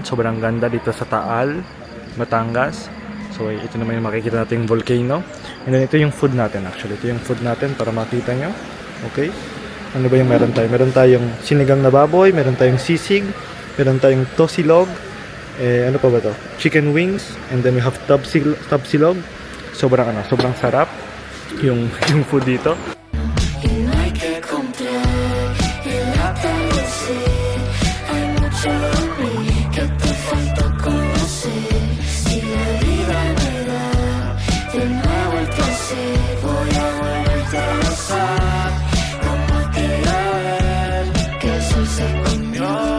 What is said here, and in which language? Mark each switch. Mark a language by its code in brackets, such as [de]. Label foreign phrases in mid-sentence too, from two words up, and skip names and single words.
[tl] Sobrang ganda dito sa Taal, Batangas. So ito naman yung makikita nating volcano. [en] And then [tl] ito yung food natin actually. Ito yung food natin para makita nyo. Okay? Ano ba yung meron tayo? Meron tayong sinigang na baboy, meron tayong sisig, meron tayong tosilog, ano pa ba to? [en] Chicken wings, and then we have tapsilog. [tl] Sobrang sarap yung food dito. [es] Y no hay que comprar el atardecer. Hay mucho de mí que te falta conocer. Si la vida me da de nuevo el placer, voy a volverte a besar como aquella vez que el sol se escondió.